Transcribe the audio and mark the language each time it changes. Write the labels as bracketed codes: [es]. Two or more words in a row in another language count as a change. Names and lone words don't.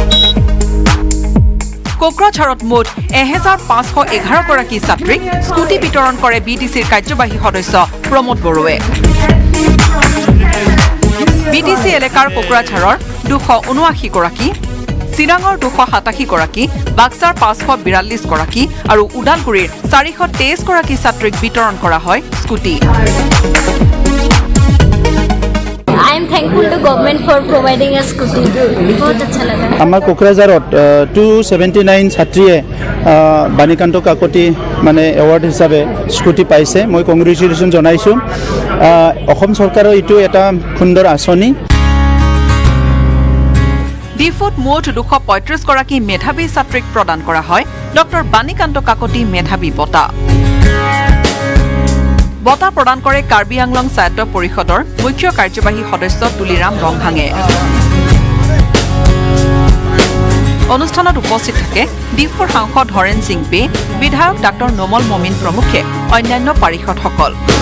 [as] কোকৰাঝাৰত মুঠ 1511 গৰাকী ছাত্ৰীক স্কুটি বিতৰণ কৰে BTCৰ কাৰ্যবাহী সদস্য প্ৰমোদ বড়োৱে। BTC এলেকাৰ কোকৰাঝাৰৰ 279 গৰাকী, চিৰাঙৰ 287 গৰাকী, বাক্সাৰ 542 গৰাকী আৰু ওদালগুৰিৰ 423 গৰাকী ছাত্ৰীক বিতৰণ কৰা হয় স্কুটি। [en] I am thankful to government for providing a scooty. [hi] बहुत अच्छा लगा। [as] আমাৰ কোকৰাঝাৰত 279 ছাত্ৰীয়ে বাণীকান্ত কাকতি মানে এৱাৰ্ড হিচাপে স্কুটি পাইছে। মই কংগ্ৰেচুলেশ্যন জনাইছোঁ। অসম চৰকাৰৰ এইটো এটা সুন্দৰ আঁচনি। ডিফুত মুঠ 235 গৰাকী মেধাৱী ছাত্ৰীক প্ৰদান কৰা হয় ডক্টৰ বাণীকান্ত কাকতি মেধাৱী বঁটা বঁটা প্ৰদান কৰে কাৰ্বি আংলং স্বায়ত্ত পৰিষদৰ মুখ্য কাৰ্যবাহী সদস্য তুলিৰাম ৰংহাঙে অনুষ্ঠানত উপস্থিত থাকে ডিফুৰ সাংসদ হৰেণ সিং পে বিধায়ক ডাক্তৰ নোমল মমিন প্ৰমুখে অন্যান্য পাৰিষদসকল